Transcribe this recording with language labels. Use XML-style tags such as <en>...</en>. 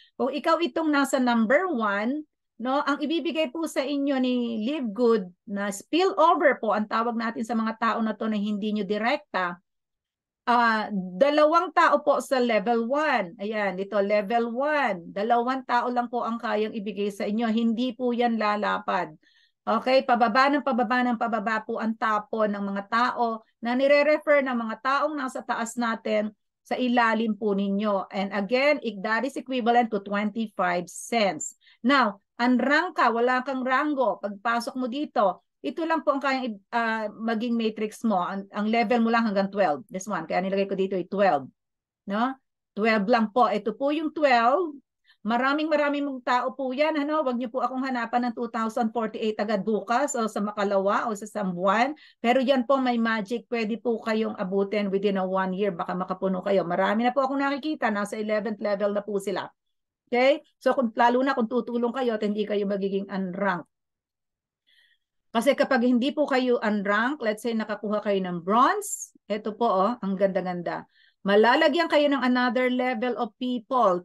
<tl>Kung ikaw itong nasa number 1, no, ang ibibigay po sa inyo ni Livegood na spillover po, ang tawag natin sa mga tao na to na hindi nyo direkta, 2 tao po sa level 1. Ayan, ito level 1. 2 tao lang po ang kayang ibigay sa inyo. Hindi po yan lalapad. Okay, pababa ng pababa po ang tapon ng mga tao na nire-refer ng mga taong nasa taas natin sa ilalim po ninyo.</tl> <en>And again, that is equivalent to 25 cents.</en> <tl>Now, unrank ka, wala kang rango. Pagpasok mo dito, ito lang po ang kayang maging matrix mo. Ang level mo lang hanggang 12.</tl> <en>This one,</en> <tl>kaya nilagay ko dito ay 12. No? 12 lang po. Ito po yung 12. Maraming mong tao po yan. Ano? Huwag niyo po akong hanapan ng 2048 agad bukas o sa makalawa o sa sambuan. Pero yan po may magic. Pwede po kayong abutin</tl> <en>within a 1 year.</en> <tl>Baka makapuno kayo. Marami na po akong nakikita. Nasa 11th level na po sila. Okay? So lalo na kung tutulong kayo at hindi kayo magiging unranked. Kasi kapag hindi po kayo unranked,</tl> <en>let's say</en> <tl>nakakuha kayo ng bronze, ito po ang ganda-ganda. Malalagyan kayo ng another level of people.</tl>